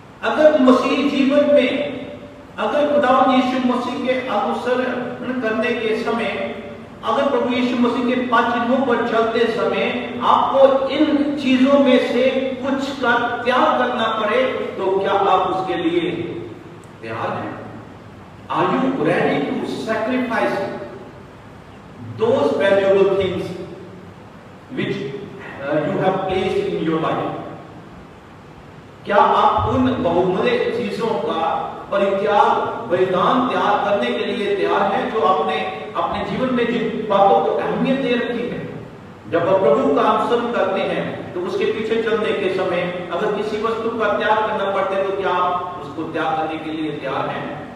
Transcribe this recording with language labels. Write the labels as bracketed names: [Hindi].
[Hindi] अगर मसीह जीवन में, अगर खुदा यीशु मसीह के अनुसरण करने के समय, अगर प्रभु यीशु मसीह के 5 चिन्हों पर चलते समय आपको इन चीजों में से कुछ का त्याग करना पड़े, तो क्या आप उसके लिए तैयार हैं? [English] Are you ready to sacrifice those valuable things which you have placed in your life? [Hindi] क्या आप उन बहुमूल्य चीजों का परित्याग, बलिदान त्याग करने के लिए तैयार हैं जो आपने अपने जीवन में जिन बातों को अहमियत दे रखी है? जब आप प्रभु का अनुसरण करते हैं तो उसके पीछे चलने के समय अगर किसी वस्तु का त्याग करना पड़ता है तो क्या आप उसको त्याग करने के लिए तैयार हैं?